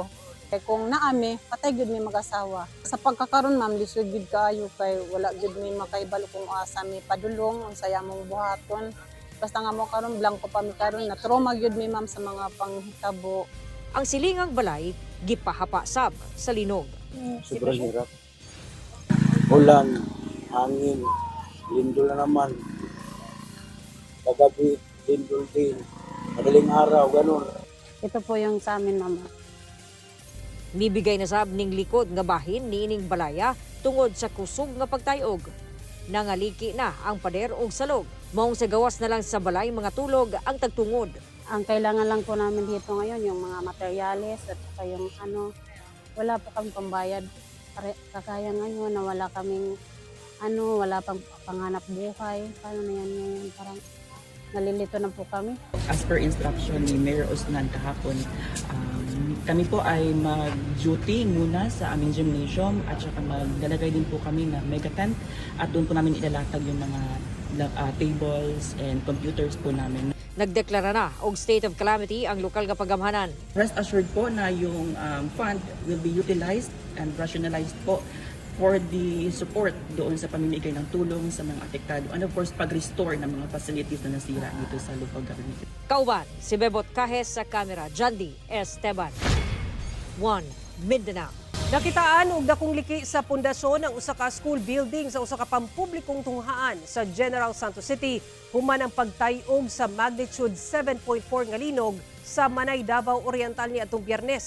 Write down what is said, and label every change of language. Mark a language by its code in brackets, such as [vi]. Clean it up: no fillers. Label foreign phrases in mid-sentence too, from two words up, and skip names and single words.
[ceb] Kay kung naami, patay gyud mi mag-asawa. Sa pagkakaron ma'am, lisod gyud kaayo kay wala gyud mi makaibalo kung asa mi padulong unsa yamong buhaton. Basta nga mo karon blanco pa mi karon na trauma gyud mi ma'am sa mga panghitabo. Ang silingang balay gipahapa sab sa linog. [tl] Sobrang hirap. Ulan, hangin, lindol na naman. Kagabi, lindol din. Madaling araw, ganun. Ito po yung sa amin, mama. [ceb] Nibigay na sab ning likod nga bahin niining balaya tungod sa kusog nga pagtayog. Nangaliki na ang pader og salog. Maong sa gawas na lang sa balay mga tulog ang tagtungod. [tl] Ang kailangan lang po namin dito ngayon yung mga materyales at saka yung wala po kami pambayad. Kakaya ngayon na wala kaming wala pang panghanap buhay. Paano na yan ngayon? Parang nalilito na po kami. [en] As per instruction [tl] ni Mayor Osnan kahapon, kami po ay mag-duty muna sa aming gymnasium at saka maglalagay din po kami ng mega tent at doon po namin ilalatag yung mga [en] tables and computers [tl] po namin. [ceb] Nagdeklara na og state of calamity ang lokal nga pagamhanan. [en] Rest assured [tl] po na yung [en] fund will be utilized and rationalized [tl] po [en] for the support [tl] doon sa pamimigay ng tulong sa mga apektado [en] and of course [tl] pag-restore ng mga facilities na nasira dito sa local government. [ceb] Kauban, si Bebot Cajes sa kamera, Jandy Esteban. 1 Mindanao. Nakitaan og dakong liki sa pundasyon ng usa ka school building sa usa ka pampublikong tunghaan sa General Santos City human ang pagtayog sa magnitude 7.4 nga linog sa Manay, Davao Oriental ni atong Biyernes.